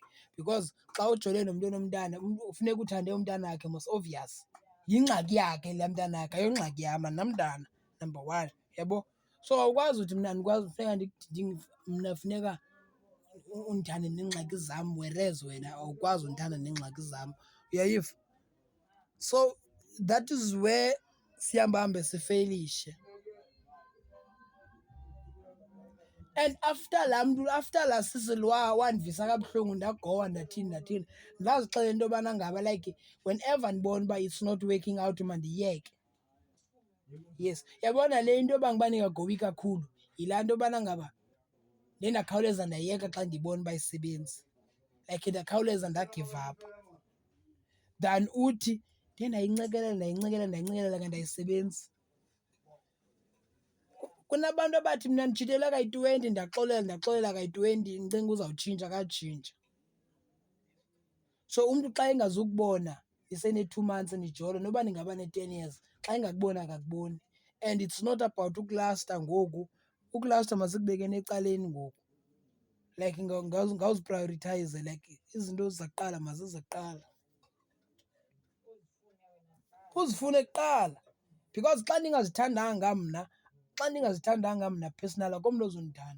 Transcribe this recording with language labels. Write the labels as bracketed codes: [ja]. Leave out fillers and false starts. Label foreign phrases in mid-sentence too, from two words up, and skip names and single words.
[xh] Because xa ujole nomntu onomntana funeka uthande umntanakhe, [en] most obvious. [xh] Yingxaki yakhe laa mntanakhe, ayongxaki yam, andinamntana, [en] number one, [xh] uyabo? So awukwazi uthi mna andikwazi, funeka mna funeka undithande neengxaki zam whereas wena awukwazi undithanda neengxaki zam. Uyayiva? [en] So that is where [xh] sihambahambe sifayilishe. [en] And after [xh] laa sisi wandivisa kabuhlungu ndagowa ndathini, ndazixelela into yobana ngaba [en] like whenever [xh] ndibona uba [en] it's not working out [xh] mandiyeke. Yes, yabona le into yoba ngoba ndingagobi kakhulu yilaa nto yobana ngaba ndakhawuleza ndayeka xa ndibona uba ayisebenzi. Like ndakhawuleza ndagive up than uthi ndayincekelela kanti ayisebenzi. Kunabantu abathi mna nditshitele kayi-20 ndaxolela kayi-20 ndicinga uzawutshintsha, akatshintsha. So umntu xa engazukubona ndisene-2 months ndijolo noba ndingaba ne-10 years, xa engakuboni akakuboni. [en] And it's not about [xh] ukulasta ngoku, ukulasta masikubekeni ecaleni ngoku. Like ngawuziprayoritheyize, like izinto ziza kuqala mazize kuqala. Uzifune kuqala because xa ndingazithandanga mna personal akho mntu ozondithanda.